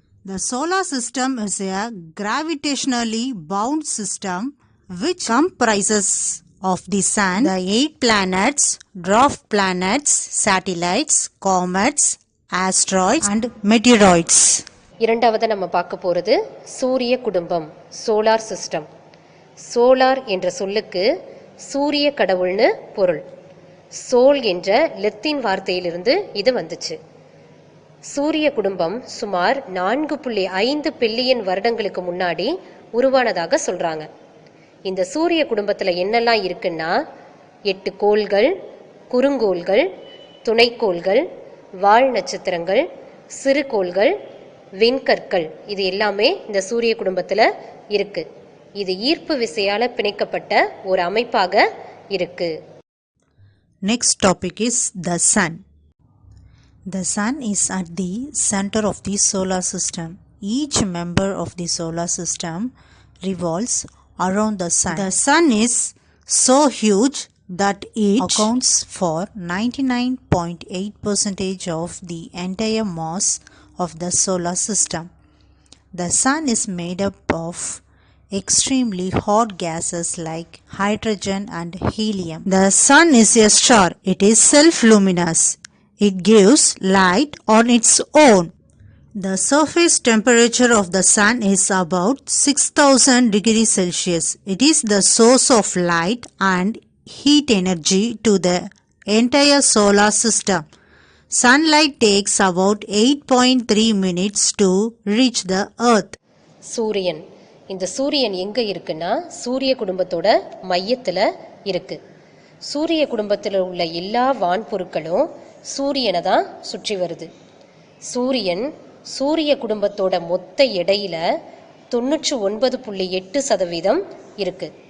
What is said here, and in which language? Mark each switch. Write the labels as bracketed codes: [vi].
[en] The solar system is a gravitationally bound system which comprises of the sun, the 8 planets, dwarf planets, satellites, comets, asteroids and meteoroids. [ta] இரண்டாவது நம்ம பார்க்க போகிறது சூரிய குடும்பம், solar system. Solar என்ற சொல்லுக்கு சூரிய கடவுள்னு பொருள். சோல் என்ற லத்தீன் வார்த்தையிலிருந்து இது வந்துச்சு. சூரிய குடும்பம் சுமார் 4.5 பில்லியன் வருடங்களுக்கு முன்னாடி உருவானதாக சொல்றாங்க. இந்த சூரிய குடும்பத்தில் என்னெல்லாம் இருக்குன்னா 8 கோள்கள், குறுங்கோள்கள், துணைக்கோள்கள், வால் நட்சத்திரங்கள், சிறுகோள்கள், விண்கற்கள், இது எல்லாமே இந்த சூரிய குடும்பத்தில் இருக்கு. இது ஈர்ப்பு விசையால பிணைக்கப்பட்ட ஒரு அமைப்பாக இருக்கு. [en] Next topic is the sun. The sun is at the center of the solar system. Each member of the solar system revolves around the sun. The sun is so huge that it accounts for 99.8% of the entire mass of the solar system. The sun is made up of extremely hot gases like hydrogen and helium. The sun is a star. It is self-luminous. It gives light on its own. The surface temperature of the sun is about 6000 degrees Celsius. It is the source of light and heat energy to the entire solar system. Sunlight takes about 8.3 minutes to reach the earth. [ta] சூரியன். இந்த சூரியன் எங்க இருக்குன்னா சூரிய குடும்பத்தோட மையத்துல இருக்கு. சூரிய குடும்பத்தில் உள்ள எல்லா வான்பொருட்களும் சூரியனை தான் சுற்றி வருது. சூரியன் சூரிய குடும்பத்தோட மொத்த எடையில 99.8% இருக்கு.